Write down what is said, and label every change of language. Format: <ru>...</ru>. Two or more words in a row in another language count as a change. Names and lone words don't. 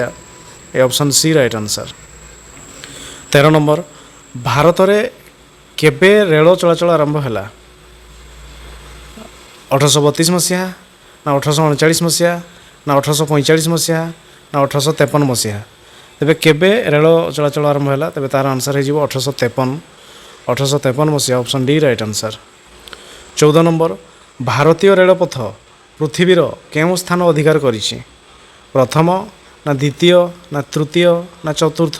<en>A option C right answer.</en> <or>13 ନମ୍ବର, ଭାରତ ରେ କେବେ ରେଳ ଚଳାଚଳ ଆରମ୍ଭ ହେଲା? 1832 ମସିହା, ନା 1839 ମସିହା, ନା 1845 ମସିହା, ନା 1853 ମସିହା। ତେବେ କେବେ ରେଳ ଚଳାଚଳ ଆରମ୍ଭ ହେଲା? ତେବେ ତାର ଆନ୍ସର୍ ହେଇଯିବ 1853 ମସିହା।</or> <en>Option D right answer.</en> <or>14 ନମ୍ବର, ଭାରତୀୟ ରେଳପଥ ପୃଥିବୀର କେଉଁ ସ୍ଥାନ ଅଧିକାର କରିଛି? ପ୍ରଥମ, ନା ଦ୍ୱିତୀୟ, ନା ତୃତୀୟ, ନା ଚତୁର୍ଥ?</or>